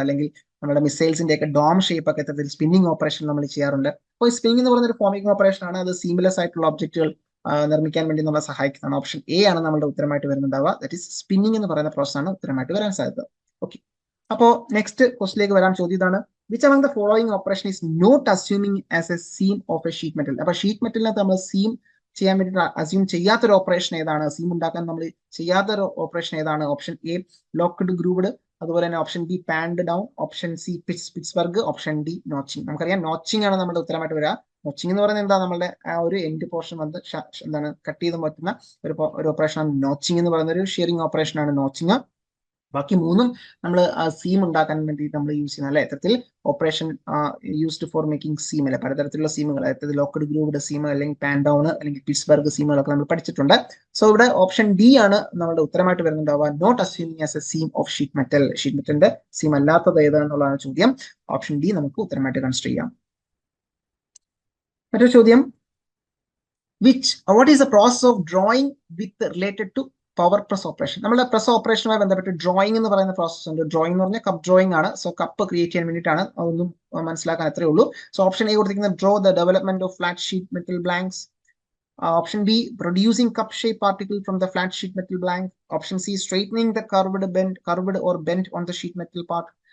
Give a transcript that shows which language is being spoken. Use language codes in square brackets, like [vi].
[ml] അല്ലെങ്കിൽ നമ്മുടെ മിസൈൽസിന്റെ ഒക്കെ ഡോം ഷേപ്പ് ഒക്കെ ഇത്തരത്തിൽ സ്പിന്നിങ് ഓപ്പറേഷൻ നമ്മൾ ചെയ്യാറുണ്ട്. അപ്പോൾ സ്പിന്നിങ് എന്ന് പറയുന്ന ഒരു ഫോമിംഗ് ഓപ്പറേഷൻ ആണ്. അത് സീംലെസ് ആയിട്ടുള്ള ഒബ്ജക്റ്റുകൾ നിർമ്മിക്കാൻ വേണ്ടി നമ്മളെ സഹായിക്കുന്നതാണ്. ഓപ്ഷൻ എ ആണ് നമ്മുടെ ഉത്തരമായിട്ട് വരുന്നുണ്ടാവുക. ദാറ്റ് ഈസ് സ്പിന്നിങ് എന്ന് പറയുന്ന പ്രോസസ് ആണ് ഉത്തരമായിട്ട് വരാൻ സാധ്യത. ഓക്കെ, അപ്പോ നെക്സ്റ്റ് ക്വസ്റ്റിലേക്ക് വരാൻ. ചോദ്യം ഇതാണ്, [en] which among the following operation is not assuming as a seam of a sheet metal? [ml] അപ്പൊ ഷീറ്റ് മെറ്റലിനകത്ത് നമ്മൾ സീം ചെയ്യാൻ വേണ്ടി അസ്യൂം ചെയ്യാത്തൊരു ഓപ്പറേഷൻ ഏതാണ്? സീം ഉണ്ടാക്കാൻ നമ്മൾ ചെയ്യാത്തൊരു ഓപ്പറേഷൻ ഏതാണ്? ഓപ്ഷൻ എ ലോക്ക്ഡ് ഗ്രൂവ്ഡ്, അതുപോലെ തന്നെ option B പാൻഡ് down, option C Pittsburgh, option D notching. നമുക്കറിയാം നോച്ചിങ് ആണ് നമ്മുടെ ഉത്തരമായിട്ട് വരിക. നോച്ചിങ് എന്ന് പറയുന്നത് എന്താ? നമ്മുടെ ആ ഒരു എൻഡ് പോർഷൻ വന്ന് എന്താണ് കട്ട് ചെയ്ത് പറ്റുന്ന ഒരു ഓപ്പറേഷൻ ആണ് നോച്ചിങ് എന്ന് പറയുന്ന ഒരു ഷിയറിംഗ് ഓപ്പറേഷൻ ആണ് നോച്ചിങ്. ബാക്കി മൂന്നും നമ്മൾ സീം ഉണ്ടാക്കാൻ വേണ്ടി നമ്മൾ യൂസ് ചെയ്യുന്ന അല്ലെ ഇത്തരത്തിൽ [en] operation used for making seam [ml] അല്ലെ പലതരത്തിലുള്ള സീമുകൾ, അതായത് ലോക്ക്ഡ് ഗ്രൂവ്ഡ് സീം അല്ലെങ്കിൽ പാൻ ഡൗൺ അല്ലെങ്കിൽ പിറ്റ്സ്ബർഗ് സീമുകളൊക്കെ നമ്മൾ പഠിച്ചിട്ടുണ്ട്. സോ ഇവിടെ ഓപ്ഷൻ ഡി ആണ് നമ്മുടെ ഉത്തരമായിട്ട് വരുന്നുണ്ടാവുക. [en] Not assuming as a seam of sheet metal. [ml] Sheet മെറ്റലിന്റെ seam അല്ലാത്തത് ഏതാണെന്നുള്ളതാണ് ചോദ്യം. ഓപ്ഷൻ ഡി നമുക്ക് ഉത്തരമായിട്ട് കൺസിഡർ ചെയ്യാം. മറ്റൊരു ചോദ്യം, [en] what is the process of drawing with related to power press operation? [ml] നമ്മുടെ പ്രസ് ഓപ്പറേഷനുമായി ബന്ധപ്പെട്ട് ഡ്രോയിങ് എന്ന് പറയുന്ന പ്രോസസ് ഉണ്ട്. ഡ്രോയിങ് എന്ന് പറഞ്ഞാൽ കപ്പ് ഡ്രോയിങ് ആണ്. സോ കപ്പ് ക്രിയേറ്റ് ചെയ്യാൻ വേണ്ടിയിട്ടാണ്, അതൊന്നും മനസ്സിലാക്കാൻ അത്രേ ഉള്ളൂ. സോ ഓപ്ഷൻ എ കൊടുത്തിരിക്കുന്നത് [en] Draw the development of flat sheet metal blanks. Option B producing cup shape particle from the flat sheet metal blank. Option C straightening the curved or bent on the sheet metal part.